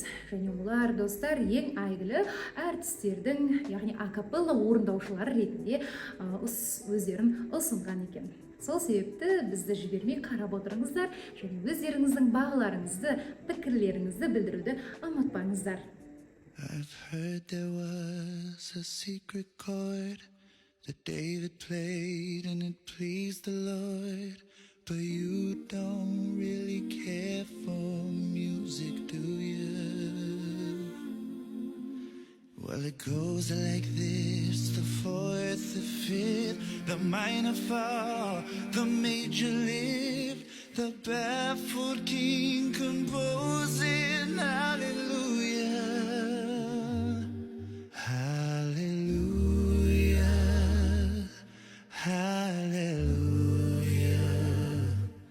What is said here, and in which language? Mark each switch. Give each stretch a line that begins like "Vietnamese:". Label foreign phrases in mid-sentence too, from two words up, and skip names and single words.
Kazakh: Және олар достар ең әйгілі әртістердің, яғни акапелла орындаушылар ретінде өздерін ұсынған екен. Сол себепті бізді жібермей қарап отырыңыздар, және өздеріңіздің бағаларыңызды, пікірлеріңізді білдіруді ұмытпаңыздар.
English: I've heard there was a secret chord that David played and it pleased the Lord. But you don't really care for music, do you? Well, it goes like this: the fourth, the fifth, the minor fall, the major lift, the baffled king composing hallelujah. Hallelujah, hallelujah.